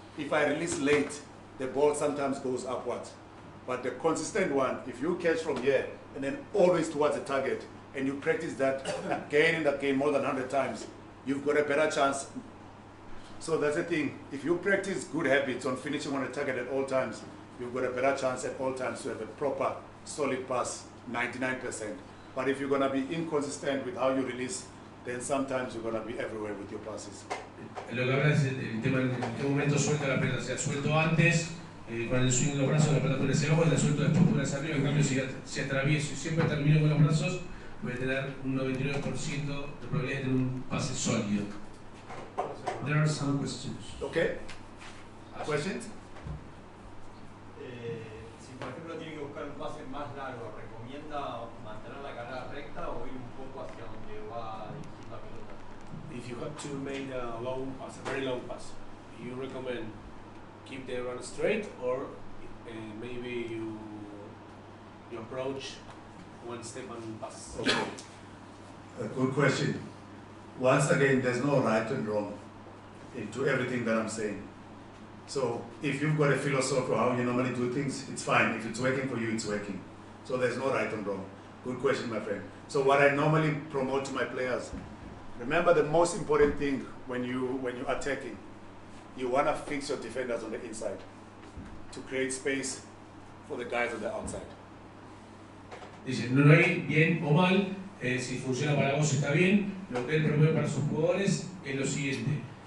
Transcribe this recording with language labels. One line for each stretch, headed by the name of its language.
English: If I release late, the ball sometimes goes upwards. But the consistent one, if you catch from here, and then always towards the target, and you practice that again and again more than 100 times, you've got a better chance. So that's the thing. If you practice good habits on finishing on a target at all times, you've got a better chance at all times to have a proper, solid pass, 99%. But if you're going to be inconsistent with how you release, then sometimes you're going to be everywhere with your passes.
Spanish: Lo que habla es el tema en qué momento suelta la pelota. O sea, suelto antes, con el swing de los brazos, la pelota puede hacia abajo, y la suelto después puede hacia arriba. En cambio, si atravieso y siempre termino con los brazos, voy a tener un 99% de probabilidad de tener un pase sólido.
English: There are some questions. Okay? Questions?
Spanish: Si por ejemplo tiene que buscar un pase más largo, ¿recomienda mantener la carrera recta o ir un poco hacia donde va a dirigir la pelota?
English: If you have to make a long pass, a very long pass, you recommend keep the run straight, or maybe you approach one step and pass. Okay. A good question. Once again, there's no right and wrong into everything that I'm saying. So if you've got a philosophy of how you normally do things, it's fine. If it's working for you, it's working. So there's no right and wrong. Good question, my friend. So what I normally promote to my players, remember the most important thing when you're attacking, you want to fix your defenders on the inside to create space for the guys on the outside.
Spanish: Dice, no hay bien o mal, si funciona para vos está bien. Lo que él promueve para sus jugadores es lo siguiente.